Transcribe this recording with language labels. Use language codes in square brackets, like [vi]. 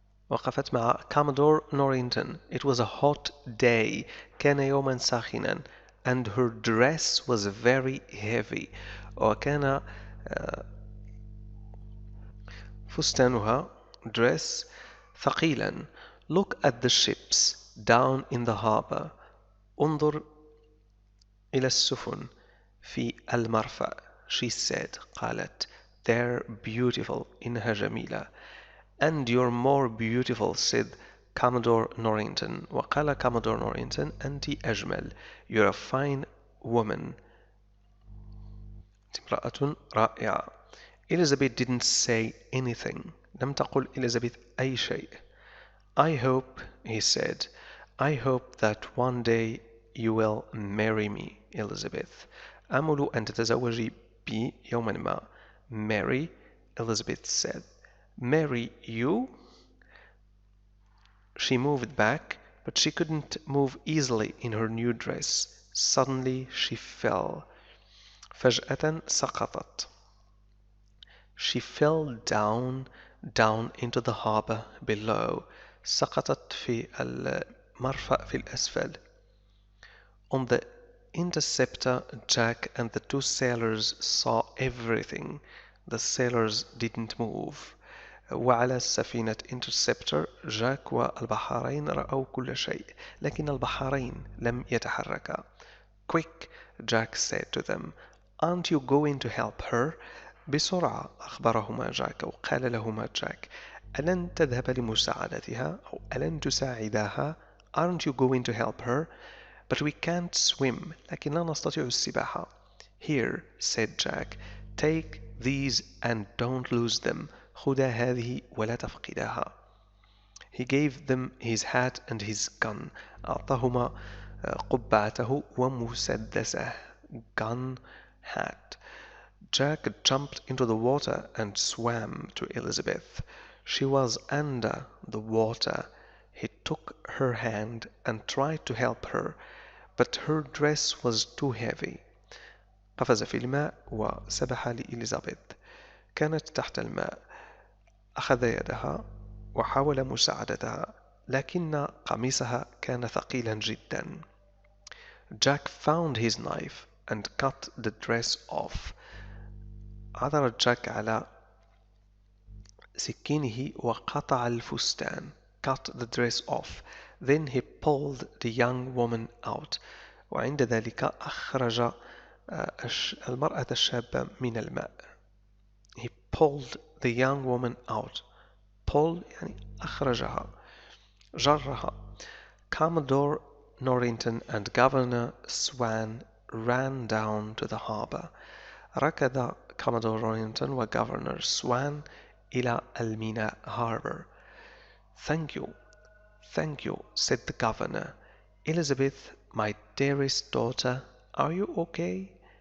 [ar] وقفت مع Commodore Norrington. [en] It was a hot day. [ar] كان يوما ساخنا. [en] And her dress was very heavy. [ar] وكان فستانها dress ثقيلا. [en] Look at the ships down in the harbor. [ar] انظر إلى السفن في المرفأ. [en] She said. [ar] قالت. [en] They're beautiful. [ar] إنها جميلة. [en] And you're more beautiful, said Commodore Norrington. [ar] وقال Commodore Norrington. أنت أجمل. [en] You're a fine woman. [ar] امرأة رائعة. [en] Elizabeth didn't say anything. [ar] لم تقل Elizabeth أي شيء. [en] I hope, he said, I hope that one day you will marry me, Elizabeth. [ar] أمل أن تتزوجي بي يوما ما. [en] Marry, Elizabeth said. Marry you? She moved back, but she couldn't move easily in her new dress. Suddenly she fell. [ar] فجأة سقطت. [en] She fell down into the harbor below. [ar] سقطت في المرفأ في الأسفل. [en] On the interceptor, Jack and the two sailors saw everything. The sailors didn't move. [ar] وعلى سفينة interceptor, جاك والبحارين رأوا كل شيء. لكن البحارين لم يتحركا. [en] Quick, Jack said to them. Aren't you going to help her? [ar] بسرعة أخبرهما جاك وقال لهما جاك ألن تذهب لمساعدتها أو ألن تساعداها [en] Aren't you going to help her? But we can't swim [ar] لكن لا نستطيع السباحة. [en] Here, said Jack, take these and don't lose them. [ar] خذا هذه ولا تفقداها. [en] He gave them his hat and his gun. [ar] أعطاهما قبعته ومسدسه. [en] Gun, hat. Jack jumped into the water and swam to Elizabeth. She was under the water. He took her hand and tried to help her, but her dress was too heavy. [ar] قفز في الماء وسبح لإليزابيث. كانت تحت الماء. أخذ يدها وحاول مساعدتها، لكن قميصها كان ثقيلا جدا. [en] Jack found his knife and cut the dress off. [ar] عثر جاك على سكينه وقطع الفستان. [en] Cut the dress off. Then he pulled the young woman out. [ar] وعند ذلك أخرج المرأة الشابة من الماء. [en] He pulled the young woman out. [ar] Pull يعني أخرجها، جرها. [en] Commodore Norrington and Governor Swan ran down to the harbor. [ar] ركض Commodore Norrington وGovernor Swan إلى الميناء harbor. [en] Thank you, said the governor. Elizabeth, my dearest daughter, are you okay?